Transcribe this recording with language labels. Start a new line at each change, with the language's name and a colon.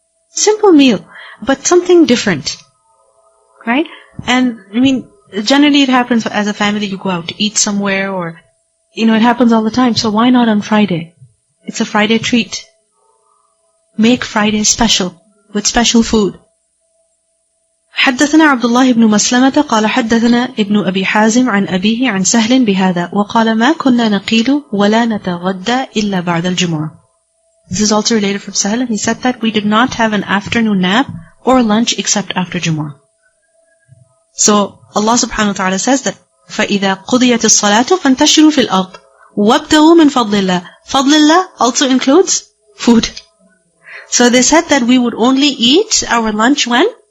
English: Simple meal, but something different. Right? And, generally it happens as a family, you go out to eat somewhere or, it happens all the time. So why not on Friday? It's a Friday treat. Make Friday special, with special food.
Arabic: حدثنا عبد الله بن مسلمة قال حدثنا ابن أبي حازم عن أبيه عن سهل بهذا وقال ما كنا نقيل ولا نتغدى إلا بعد الجمعة.
English: This is also related from Sahil, and he said that we did not have an afternoon nap or lunch except after Jumu'ah. So Allah subhanahu wa ta'ala says that
Arabic: فَإِذَا قُضِيَتِ الصَّلَاةُ فَانْتَشِرُوا فِي الْأَرْضِ وَابْتَغُوا مِنْ فَضْلِ اللَّهِ. فَضْلِ اللَّهِ
English: also includes food. So they said that we would only eat our lunch when?